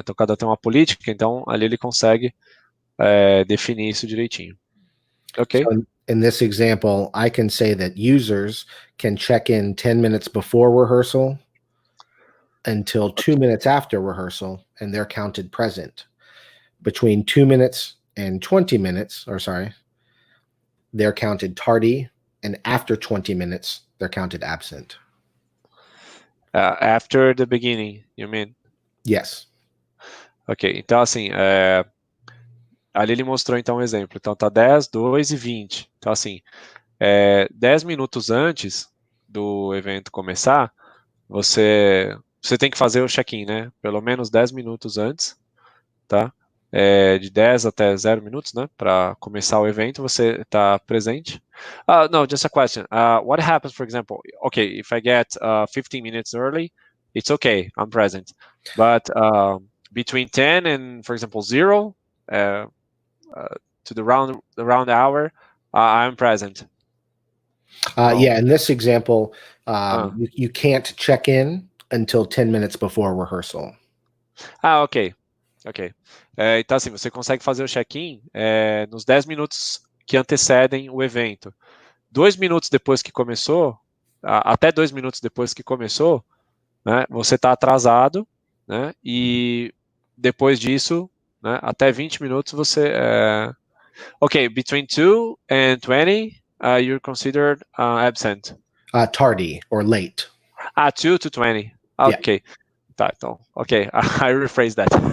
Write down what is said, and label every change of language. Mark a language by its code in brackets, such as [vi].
[pt] Então cada tem uma política, então ali ele consegue definir isso direitinho. Ok? [en] So in this example, I can say that users can check in 10 minutes before rehearsal until 2 minutes after rehearsal, and they're counted present. Between 2 minutes and 20 minutes, or sorry, they're counted tardy, and after 20 minutes, they're counted absent. After the beginning, you mean? Yes. [pt] Ok, então assim, ali ele mostrou então um exemplo. Então tá 10, 2 e 20. Então assim, 10 minutos antes do evento começar, você tem que fazer o check-in, né? Pelo menos 10 minutos antes, tá? De 10 até 0 minutos, né? Para começar o evento, você está presente. [en] No, just a question. What happens, for example, okay, if I get 15 minutes early, it's okay, I'm present. But between 10 and, for example, 0 to the round hour, I'm present. Yeah, in this example, you can't check in until 10 minutes before rehearsal. Ok. [pt] Então, assim, você consegue fazer o check-in nos 10 minutos que antecedem o evento. 2 minutos depois que começou, até 2 minutos depois que começou, né, você está atrasado, né, e depois disso, né, até 20 minutos você... [en] Ok, between 2 and 20, you're considered absent. Tardy or late. 2 to 20. Ok. Yeah. [pt] Tá, então, [en] ok, I rephrase that.